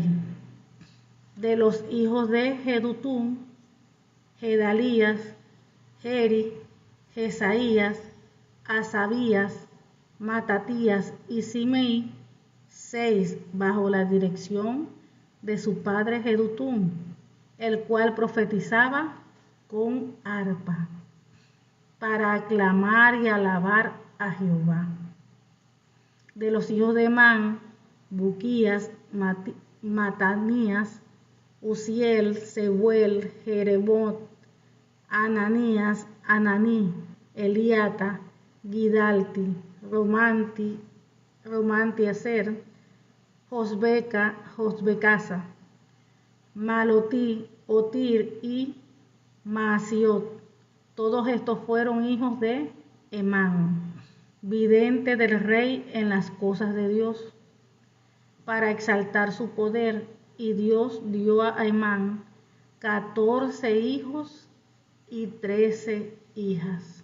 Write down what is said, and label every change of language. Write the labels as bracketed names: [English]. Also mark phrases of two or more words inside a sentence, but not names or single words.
[Spanish] De los hijos de Jedutum, Gedalías, Geri, Jesaías, Asabías, Matatías y Simei, 6 bajo la dirección de su padre Jedutum, el cual profetizaba con arpa, para aclamar y alabar a Jehová. De los hijos de Emán, Buquías, Matanías, Uziel, Seuel, Jeremot, Ananías, Ananí, Eliata, Gidalti, Romantieser, Josbecasa, Malotí, Otir y Maasiot. Todos estos fueron hijos de Emán, vidente del rey en las cosas de Dios, para exaltar su poder, y Dios dio a Emán 14 hijos y 13 hijas.